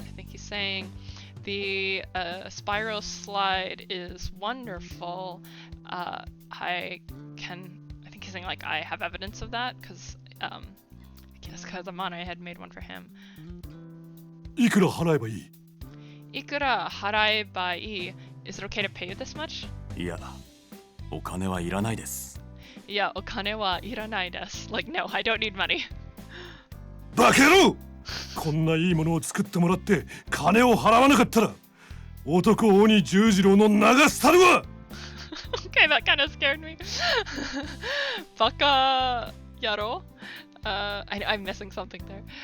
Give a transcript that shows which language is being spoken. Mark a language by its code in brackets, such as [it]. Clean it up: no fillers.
[en] I think he's saying the spiral slide is wonderful. I think he's saying like I have evidence of that because I guess because Amane had made one for him. [ja] いくら払えばいい？ Ikura harai bai. [en] Is it okay to pay you this much? [ja] いや、お金はいらないです。 Yeah, okane wa iranai desu. [en] Like, no, I don't need money. [ja] バカ野郎！こんないいものを作ってもらって金を払わなかったら男鬼十次郎の流すたるは！ [en] Okay, that kind of scared me. [ja] Baka yaro? [en] I'm missing something there.